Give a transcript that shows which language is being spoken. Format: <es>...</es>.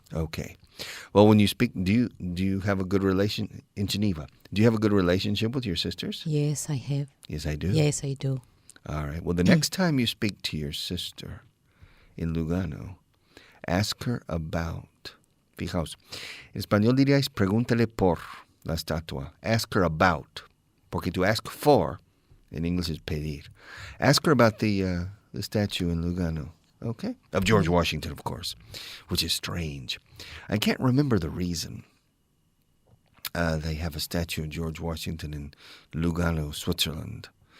<en>Okay. Well, when you speak, do you have a good relation in Geneva? Do you have a good relationship with your sisters? Yes, I have. Yes, I do? Yes, I do. All right. Well, the next time you speak to your sister in Lugano, ask her about.</en> <es>Fijaos, en español diríais, pregúntale por la estatua.</es> <en>Ask her about.</en> <es>Porque</es> <en>to ask for, in English, is</en> <es>pedir.</es> <en>Ask her about the statue in Lugano. Okay? Of George Washington, of course, which is strange. I can't remember the reason they have a statue of George Washington in Lugano, Switzerland.</en>